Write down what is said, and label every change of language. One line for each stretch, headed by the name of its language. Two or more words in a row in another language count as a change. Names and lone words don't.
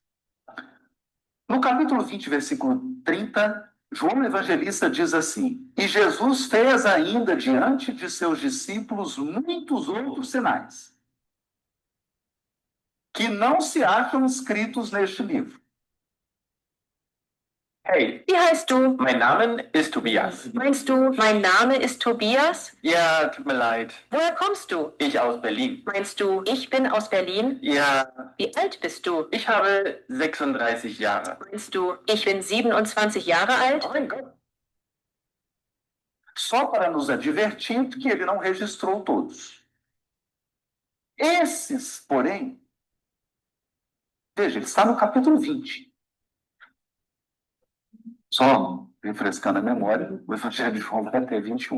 Portuguese: No capítulo 20, versículo 30, João Evangelista diz assim: E Jesus fez ainda diante de seus discípulos muitos outros sinais, que não se acham escritos neste livro.
German: Hey, Wie heißt du? mein Name ist Tobias. Meinst du, mein Name ist Tobias? Ja, tut mir leid. Woher kommst du? Ich aus Berlin. Meinst du, ich bin aus Berlin? Ja, Wie alt bist du? ich habe 36 Jahre. Meinst du, ich bin 27 Jahre alt? Mein Gott.
Portuguese: Só para nos advertir que ele não registrou todos. Esses, porém, veja, ele está no capítulo 20. Só refrescando a memória, o Evangelho de João vai até 21.